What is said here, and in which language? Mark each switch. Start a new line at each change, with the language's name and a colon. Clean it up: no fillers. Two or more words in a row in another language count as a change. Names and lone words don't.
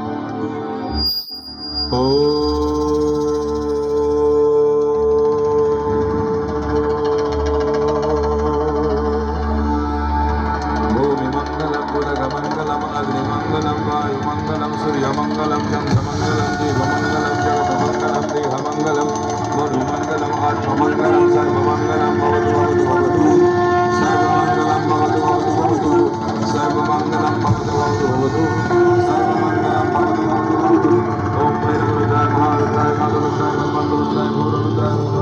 Sanskrit: ও মঙ্গলম অগ্নিমঙ্গলম বায়ুমঙ্গলম সূর্যমঙ্গলম চন্দ্রমঙ্গলম দেবমঙ্গলম জগতমঙ্গলম দেহমঙ্গলম মনুমঙ্গলম আত্মমঙ্গলম সর্বমঙ্গলম ভবতু ভবতু ভবতু সর্বমঙ্গলম ভবতু ভবতু ভবতু সর্বমঙ্গলম ভবতু ভবতু ভবতু সর্বমঙ্গলম ভবতু ভবতু ভবতু। ওম ভৈরবরুদ্রায় মহারুদ্রায় কালরুদ্রায় ব্রহ্মাণ্ডরুদ্রায় ভূরুদ্রায়